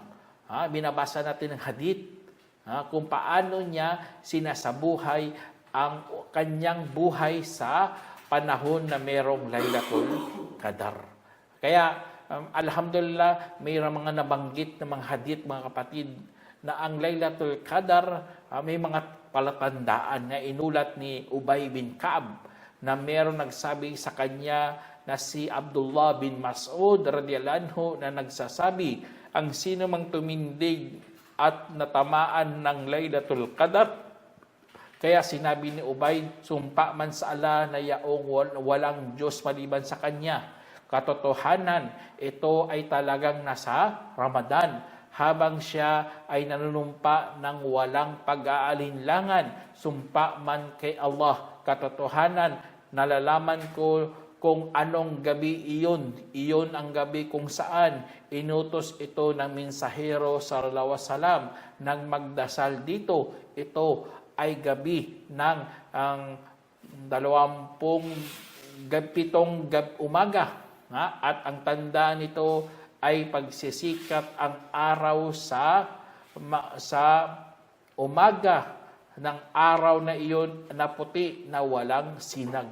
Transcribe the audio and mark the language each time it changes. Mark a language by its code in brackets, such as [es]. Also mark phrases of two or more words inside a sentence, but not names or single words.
[tl] Binabasa natin ang hadith. Kung paano niya sinasabuhay ang kanyang buhay sa panahon na merong Laylatul Qadar. Kaya, alhamdulillah, mayroong mga nabanggit na mga hadith, mga kapatid, na ang Laylatul Qadar, may mga palatandaan na inulat ni Ubay bin Ka'ab, na mayroong nagsabi sa kanya na si Abdullah bin Mas'ud [ar] رضي الله عنه [tl] na nagsasabi, ang sino mang tumindig at natamaan ng Laylatul Qadar, kaya sinabi ni Ubay, sumpa man sa Allah na yaong walang Diyos maliban sa Kanya. Katotohanan, ito ay talagang nasa Ramadan, habang siya ay nanunumpa ng walang pag-aalinlangan. Sumpa man kay Allah. Katotohanan, nalalaman ko kung anong gabi iyon. Iyon ang gabi kung saan inutos ito ng mensahero [ar] صلى الله عليه وسلم [tl] nang magdasal dito. Ito ay gabi ng 27 umaga. At ang tanda nito ay pagsisikat ang araw sa umaga ng araw na iyon na puti na walang sinag.